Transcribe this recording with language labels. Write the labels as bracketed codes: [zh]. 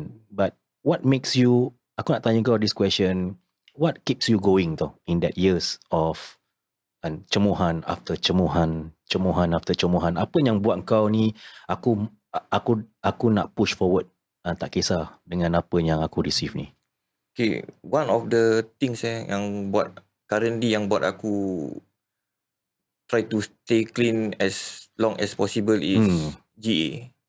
[en] But what makes you, [ms] aku nak tanya kau [en] this question, what keeps you going [ms] tau [en] in that years of [ms] cemuhan [en] after [ms] cemuhan [en] after [ms] cemuhan? Apa yang buat kau ni, aku nak [en] push forward, [ms] tak kisah dengan apa yang aku [en] receive [ms] ni? [en] Okay, one of the things [ms] yang buat aku [en] try to stay clean as long as possible is GA.